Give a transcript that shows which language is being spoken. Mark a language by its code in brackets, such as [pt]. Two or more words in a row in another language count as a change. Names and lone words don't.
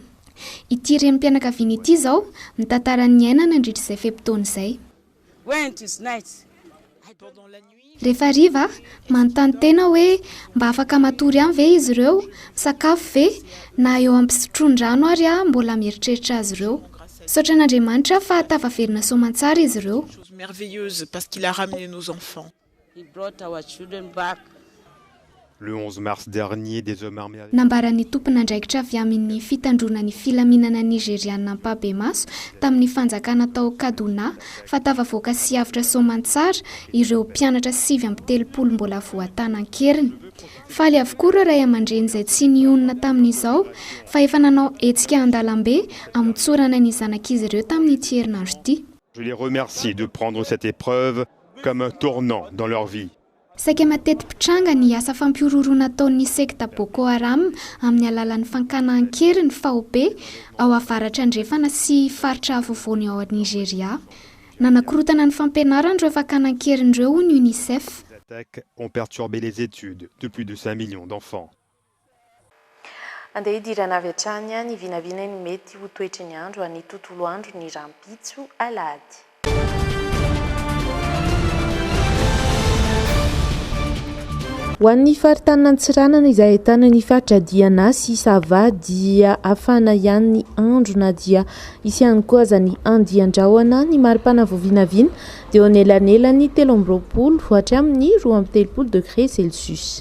[mg] Ity renim-pianakaviana ity izao mitantara ny ainana nandritra izay fepitaona izay. rehefa riva manontany tena hoe mba afaka matory any ve izy ireo sakafo ve na eo ampisotroan-drano ary mbola mieritreritra azy ireo saotra an'Andriamanitra fa tavaverina soamantsara izy ireo. [fr] Merveilleuse parce qu'il a ramené nos enfants. [en] He brought our children back. [fr] Le 11 mars dernier, des hommes armés avec... [mg] Nambaran'ny tompon'andraikitra avy amin'ny fitandronan'ny filaminana nigeriana Mpabemaso tamin'ny fanjakana tao Kaduna fa tavavoaka sy avitra soamantsara ireo mpianatra 7 mbola voatanan-keriny. Faly avokoa ireo ray aman-dreny izay tsy nionina tamin'izao fa efa nanao hetsika an-dalambe amitsorana ny zanak'izy ireo tamin'ity herinandro ity. [fr] Je les remercie de prendre cette épreuve comme un tournant dans leur vie. [mg] Saika mateti-pitranga ny asa fampiororona ataon'ny sekta Boko Haram amin'ny alalan'ny fankanahan-keriny FAOP ao avaratra andrefana sy faritra afovoany ao Nigeria. Nanakorotana ny fampianarana ireo fankanahan-keriny ireo hoy ny UNICEF. [fr] Les attaques ont perturbé les études de plus de 5 millions d'enfants. [mg] Andeha hidirana avy hatrany ny vinavina ny mety ho toetry ny andro any tontolo andro ny rampitso alahady. Ho an'ny faritany Antsiranana izay ahitana ny faritra Diana sy Sava dia afana ihany ny andro na dia isy ihany koa aza ny andian-drahona ny maripana voavinavina dia eo anelanelany 13 hatramin'ny 20 [fr] degré Celsius.